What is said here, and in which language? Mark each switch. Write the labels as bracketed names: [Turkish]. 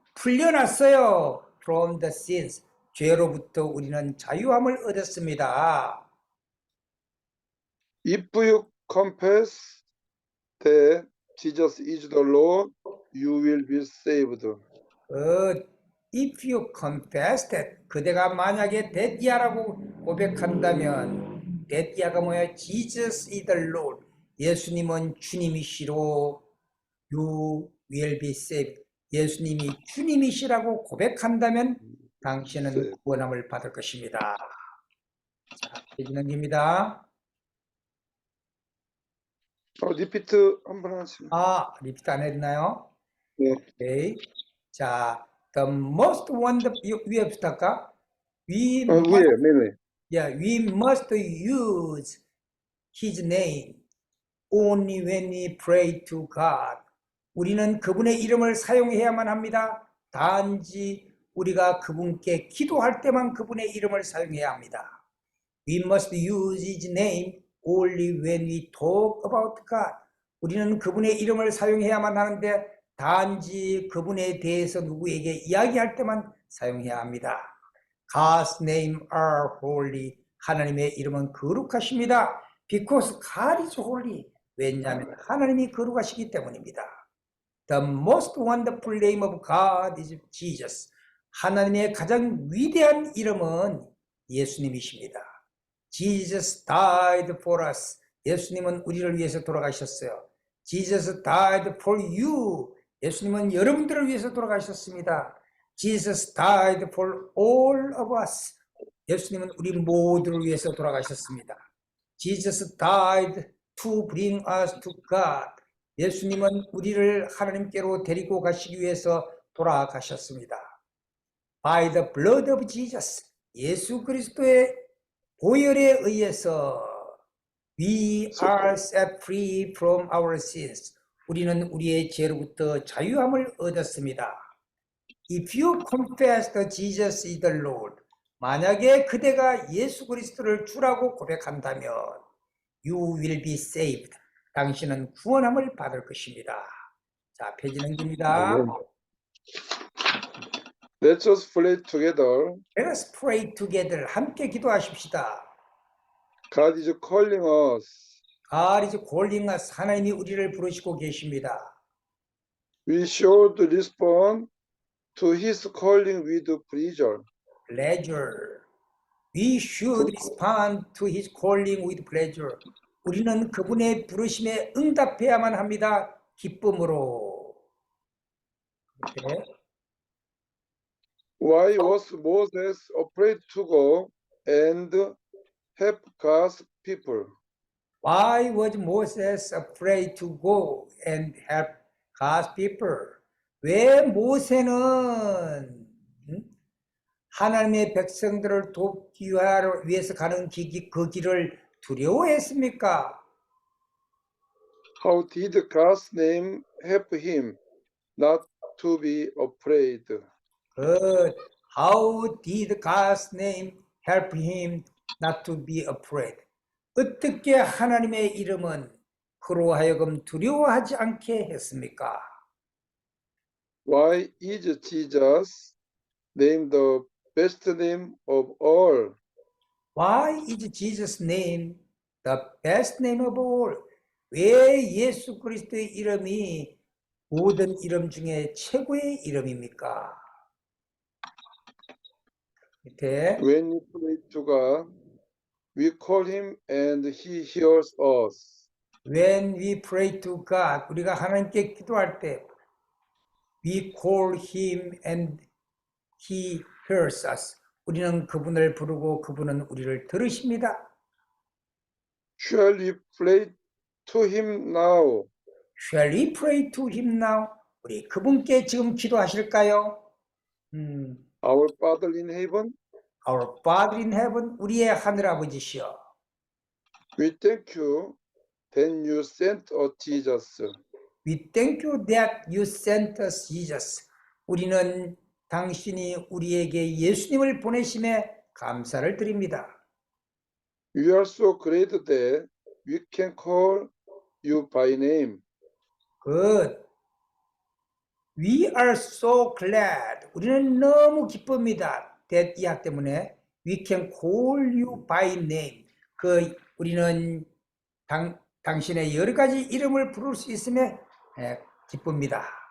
[Korean] 풀려났어요. [English] From the sins. [Korean] 죄로부터 우리는 자유함을 얻었습니다. [English] If you confess that Jesus is the Lord, you will be saved. If you confess that [Korean] 그대가 만약에 데디아라고 고백한다면 데디아가 뭐야? [English] Jesus is the Lord. [Korean] 예수님은 주님이시로 [English] you will be saved. [Korean] 예수님이 주님이시라고 고백한다면 당신은 [English] saved. [Korean] 구원함을 받을 것입니다. 자, 페이지 넘깁니다. 리피트 한번 하시면. 리피트 안 했나요? 네. 오케이. 자, [English] the most wonderful [Korean] 위에부터 할까? [English] We [Korean] 위에, 맨 위에. [English] we must use His name only when we pray to God. [Korean] 우리는 그분의 이름을 사용해야만 합니다. 단지 우리가 그분께 기도할 때만 그분의 이름을 사용해야 합니다. [English] We must use His name only when we talk about God. [Korean] 우리는 그분의 이름을 사용해야만 하는데 단지 그분에 대해서 누구에게 이야기할 때만 사용해야 합니다. [English] God's name are holy. [Korean] 하나님의 이름은 거룩하십니다. [English] Because God is holy. [Korean] 왜냐하면 하나님이 거룩하시기 때문입니다. [English] The most wonderful name of God is Jesus. [Korean] 하나님의 가장 위대한 이름은 예수님이십니다. [English] Jesus died for us. [Korean] 예수님은 우리를 위해서 돌아가셨어요. [English] Jesus died for you. [Korean] 예수님은 여러분들을 위해서 돌아가셨습니다. [English] Jesus died for all of us. [Korean] 예수님은 우리 모두를 위해서 돌아가셨습니다. [English] Jesus died to bring us to God. [Korean] 예수님은 우리를 하나님께로 데리고 가시기 위해서 돌아가셨습니다. [English] By the blood of Jesus. [Korean] 예수 그리스도의 보혈에 의해서 [English] we are set free from our sins. [Korean] 우리는 우리의 죄로부터 자유함을 얻었습니다. [English] If you confess that Jesus is the Lord, [Korean] 만약에 그대가 예수 그리스도를 주라고 고백한다면 [English] you will be saved. [Korean] 당신은 구원함을 받을 것입니다. 자, 페이지 넘깁니다. [English] Let us pray together. Let us pray together. [Korean] 함께 기도하십시다. [English] God is calling us. God is calling us. [Korean] 하나님이 우리를 부르시고 계십니다. [English] We should respond to His calling with pleasure. Pleasure. We should respond to His calling with pleasure. [Korean] 우리는 그분의 부르심에 응답해야만 합니다. 기쁨으로. 네. [English] Why was Moses afraid to go and help God's people? Why was Moses afraid to go and help God's people? [Korean] 왜 모세는 하나님의 백성들을 돕기 위해서 가는 그 길을 두려워했습니까? [English] How did God's name help him not to be afraid? Good. How did God's name help him not to be afraid? [Korean] 어떻게 하나님의 이름은 그로 하여금 두려워하지 않게 했습니까? [English] Why is Jesus named the best name of all? Why is Jesus' name the best name of all? [Korean] 왜 예수 그리스도의 이름이 모든 이름 중에 최고의 이름입니까? 밑에 [English] When we pray to God, we call Him and He hears us. When we pray to God, [Korean] 우리가 하나님께 기도할 때 [English] we call Him and He hears us. [Korean] 우리는 그분을 부르고 그분은 우리를 들으십니다. [English] Shall we pray to Him now? Shall we pray to Him now? [Korean] 우리 그분께 지금 기도하실까요? [English] Our Father in heaven, Our Father in heaven, [Korean] 우리의 하늘아버지시여. [English] we thank you that you sent us Jesus. We thank you that you sent us Jesus. [Korean] 우리는 당신이 우리에게 예수님을 보내심에 감사를 드립니다. [English] We are so great that we can call you by name. Good. We are so glad. [Korean] 우리는 너무 기쁩니다. [English] that [Korean] 이학 때문에 [English] we can call you by name. [Korean] 우리는 당신의 여러 가지 이름을 부를 수 있음에 기쁩니다.